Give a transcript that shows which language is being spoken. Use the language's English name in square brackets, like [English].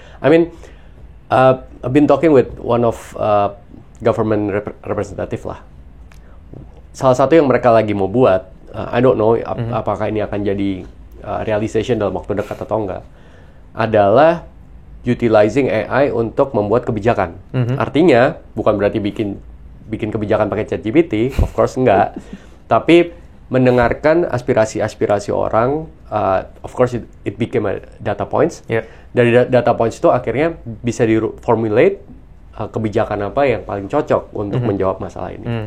[English] I mean, I've been talking with one of government representative lah. [Indonesian] Salah satu yang mereka lagi mau buat, [English] I don't know [Indonesian] apakah ini akan jadi realization dalam waktu dekat atau enggak, adalah utilizing AI untuk membuat kebijakan. Artinya bukan berarti bikin kebijakan pakai ChatGPT, [English] of course [Indonesian] enggak. Tapi mendengarkan aspirasi-aspirasi orang, [English] of course it became a data points. Yeah. [Indonesian] Dari data points itu akhirnya bisa di-formulate kebijakan apa yang paling cocok untuk menjawab masalah ini.